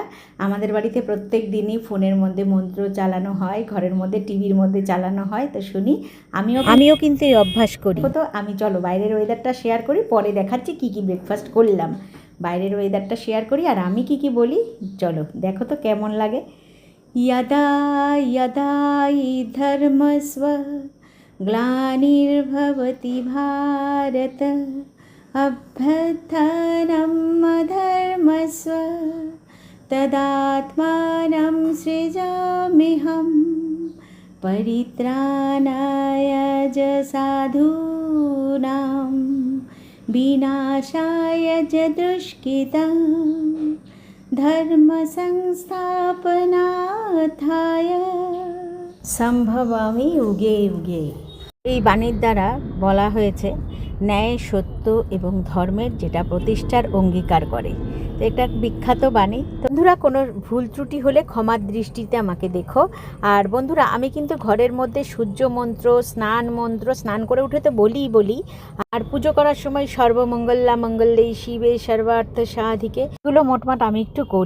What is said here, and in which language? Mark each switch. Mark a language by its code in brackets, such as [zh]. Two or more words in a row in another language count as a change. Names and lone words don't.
[bn] আমাদের বাড়িতে প্রত্যেক দিনই ফোনের মধ্যে মন্ত্র চালানো হয়, ঘরের মধ্যে টিভির মধ্যে চালানো হয়। তো শুনি, আমিও কিন্তু এই অভ্যাস করি। তো আমি চলো বাইরের ওয়েদারটা শেয়ার করি, পরে দেখাচ্ছি কী কী ব্রেকফাস্ট করলাম। বাইরের ওয়েদারটা শেয়ার করি আর আমি কী কী বলি, চলো দেখো তো কেমন লাগে। [sa] यदा यदा हि धर्मस्व ग्लानिर्भवति भारत अभ्युत्थानं अधर्मस्व तदात्मानं सृजाम्यहं परित्राणाय च साधूनां विनाशाय च दुष्कृतां ধর্ম সংস্থাপনার্থায় সম্ভবামি যুগে যুগে। [bn] এই বাণীর দ্বারা বলা হয়েছে ন্যায়, সত্য এবং ধর্মের যেটা প্রতিষ্ঠার অঙ্গীকার করে। তো এটা বিখ্যাত বাণী। বন্ধুরা, কোনো ভুল ত্রুটি হলে ক্ষমার দৃষ্টিতে আমাকে দেখো। আর বন্ধুরা, আমি কিন্তু ঘরের মধ্যে সূর্য মন্ত্র, স্নান করে উঠে তো বলি আর পুজো করার সময় [sa] সর্বমঙ্গলা মঙ্গলে শিবে সর্বার্থ সাধিকে, [bn] এগুলো মোটমাট আমি একটু করি।